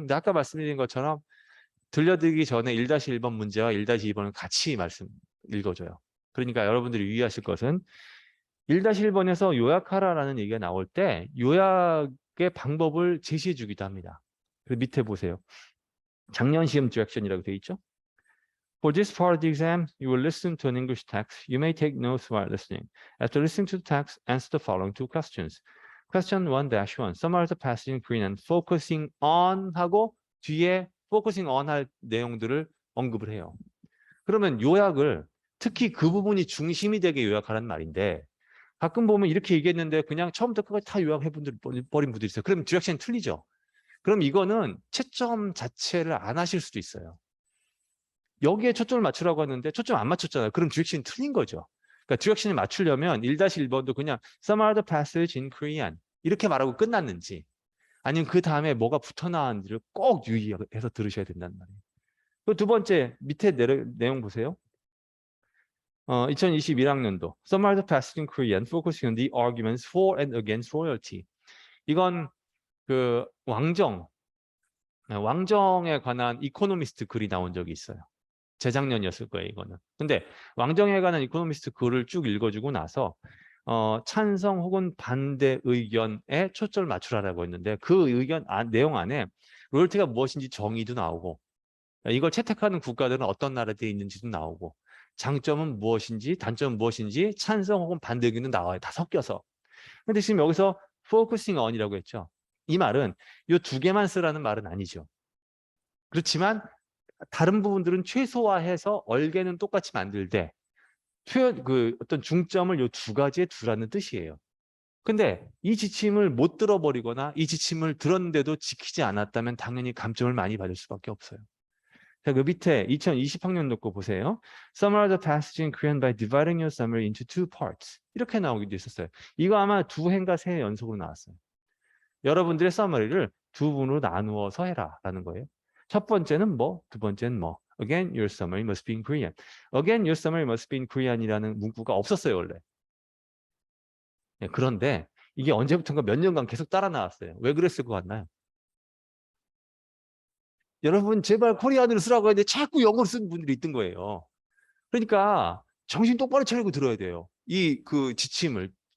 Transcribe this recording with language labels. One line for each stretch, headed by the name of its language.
Korean: 근데 아까 말씀드린 것처럼 들려드리기 전에 1-1번 문제와 1-2번을 같이 읽어줘요. 그러니까 여러분들이 유의하실 것은 1-1번에서 요약하라라는 얘기가 나올 때 요약의 방법을 제시해 주기도 합니다. 그 밑에 보세요. 작년 시험 디렉션이라고 되어 있죠?
English: For this part of the exam, you will listen to an English text. You may take notes while listening. After listening to the text, answer the following two questions. Question 1-1. Summarize the passage in Korean and focusing on
Korean: 하고 뒤에
English: focusing on
Korean: 할 내용들을 언급을 해요. 그러면 요약을 특히 그 부분이 중심이 되게 요약하라는 말인데 가끔 보면 이렇게 얘기했는데 그냥 처음부터 끝까지 다 요약해 버린 분들이 있어요. 그럼 디렉션이 틀리죠. 그럼 이거는 채점 자체를 안 하실 수도 있어요. 여기에 초점을 맞추라고 하는데 초점 안 맞췄잖아요. 그럼 디렉션이 틀린 거죠. 그러니까 디렉션을 맞추려면 1-1번도 그냥
English: Summarize the passage in Korean
Korean: 이렇게 말하고 끝났는지 아니면 그 다음에 뭐가 붙어 나왔는지를 꼭 유의해서 들으셔야 된다는 말이에요. 두 번째 밑에 내용 보세요.
English: 2021학년도 Summarize the passage in Korean focusing on the arguments for and against royalty.
Korean: 이건 그 왕정에 관한 이코노미스트 글이 나온 적이 있어요. 재작년이었을 거예요, 이거는. 근데 왕정에 관한 이코노미스트 글을 쭉 읽어주고 나서 찬성 혹은 반대 의견에 초점을 맞추라고 했는데 그 의견 내용 안에 로열티가 무엇인지 정의도 나오고 이걸 채택하는 국가들은 어떤 나라들이 있는지도 나오고 장점은 무엇인지 단점은 무엇인지 찬성 혹은 반대 의견도 나와요. 다 섞여서. 근데 지금 여기서 focusing on이라고 했죠. 이 말은 이 두 개만 쓰라는 말은 아니죠. 그렇지만 다른 부분들은 최소화해서 얼개는 똑같이 만들되 어떤 중점을 이 두 가지에 두라는 뜻이에요. 근데 이 지침을 못 들어버리거나 이 지침을 들었는데도 지키지 않았다면 당연히 감점을 많이 받을 수밖에 없어요. 자, 그 밑에 2020학년도 거 보세요.
English: Summarize the passage in Korean by dividing your summary into two parts.
Korean: 이렇게 나오기도 있었어요. 이거 아마 두 해인가 세 해 연속으로 나왔어요. 여러분들의 서머리를 두 분으로 나누어서 해라 라는 거예요. 첫 번째는 뭐, 두 번째는 뭐.
English: Again, your summary must be in Korean. Again, your summary must be in Korean이라는
Korean: 문구가 없었어요, 원래. 네, 그런데 이게 언제부턴가 몇 년간 계속 따라 나왔어요. 왜 그랬을 것 같나요? 여러분 제발 코리안으로 쓰라고 하는데 자꾸 영어로 쓰는 분들이 있던 거예요. 그러니까 정신 똑바로 차리고 들어야 돼요. 이 그 지침을.